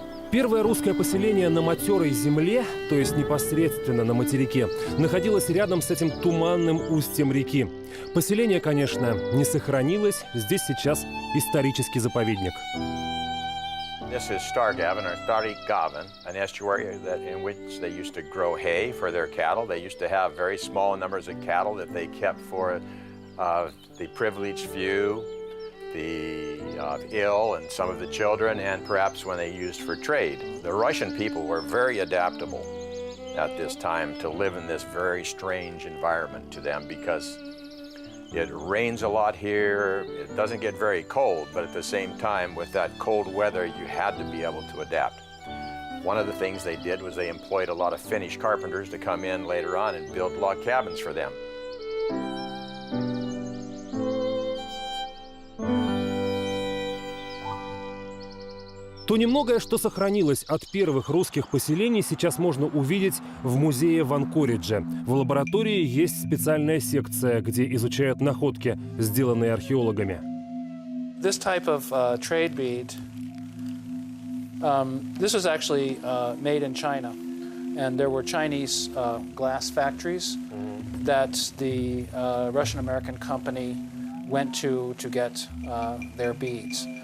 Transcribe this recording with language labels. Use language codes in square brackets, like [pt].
[ru] Первое русское поселение на матерой земле, то есть непосредственно на материке, находилось рядом с этим туманным устьем реки. Поселение, конечно, не сохранилось, здесь сейчас исторический заповедник. [en] This is Stargavin, or Stargavin, an estuary in which they used to grow hay for their cattle. They used to have very small numbers of cattle that they kept for the privileged few, the ill, and some of the children, and perhaps when they used for trade. The Russian people were very adaptable at this time to live in this very strange environment to them because it rains a lot here, it doesn't get very cold, but at the same time, with that cold weather, you had to be able to adapt. One of the things they did was they employed a lot of Finnish carpenters to come in later on and build log cabins for them. [ru] То немногое, что сохранилось от первых русских поселений, сейчас можно увидеть в музее в Анкоридже. В лаборатории есть специальная секция, где изучают находки, сделанные археологами. [en] This type of trade bead, this was actually made in China. And there were Chinese glass factories that the Russian-American company went to get their beads.